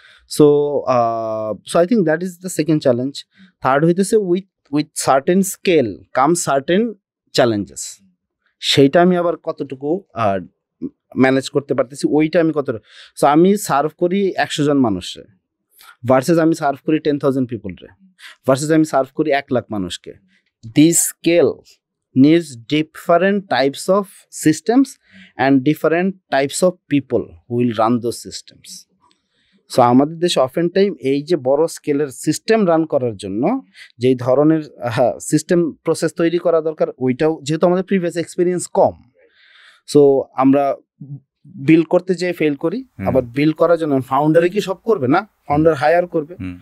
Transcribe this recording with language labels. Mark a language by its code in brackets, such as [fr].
[en] So I think that is the second challenge. [bn] Third হইতেছে [en] With certain scale come certain challenges. [bn] সেইটা আমি আবার কতটুকু ম্যানেজ করতে পারতেছি, ওইটা আমি কতটা। সো আমি সার্ভ করি 100 জন মানুষে ভার্সেস আমি সার্ভ করি 10,000 পিপলরে, ভার্সেস আমি সার্ভ করি 1 লাখ মানুষকে। [en] This scale needs different types of systems and different types of people who will run those systems. [bn] So আমাদের দেশে অফেন টাইম এই যে বড় স্কেলের সিস্টেম রান করার জন্য যেই ধরনের সিস্টেম প্রসেস তৈরি করা দরকার, ওইটাও যেহেতু আমাদের প্রিভিয়াস এক্সপিরিয়েন্স কম, সো আমরা বিল্ড করতে যেয়ে ফেল করি। আবার বিল্ড করার জন্য ফাউন্ডারে কি সব করবে না, ফাউন্ডার হায়ার করবে।